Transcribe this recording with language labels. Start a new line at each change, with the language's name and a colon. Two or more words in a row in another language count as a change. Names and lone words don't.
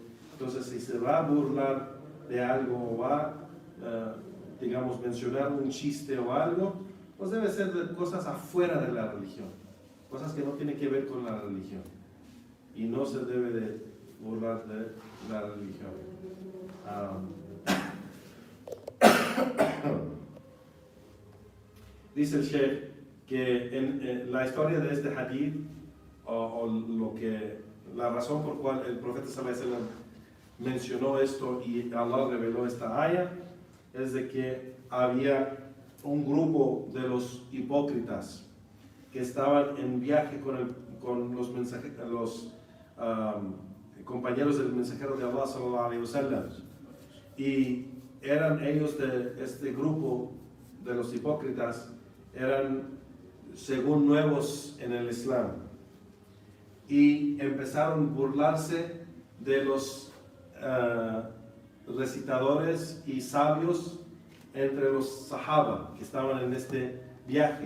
Spanish: Entonces, si se va a burlar de algo o va, digamos, mencionar un chiste o algo, pues debe ser de cosas afuera de la religión, cosas que no tienen que ver con la religión, y no se debe de burlar de la religión. Dice el Sheikh que en la historia de este hadith, la razón por cual el profeta
Arabic: صلى الله عليه وسلم
Spanish: mencionó esto y Allah reveló esta ayah, es de que había un grupo de los hipócritas que estaban en viaje con los compañeros del mensajero de Allah
Arabic: صلى الله عليه وسلم,
Spanish: y eran ellos de este grupo de los hipócritas, eran según nuevos en el Islam, y empezaron a burlarse de los recitadores y sabios entre los sahaba que estaban en este viaje.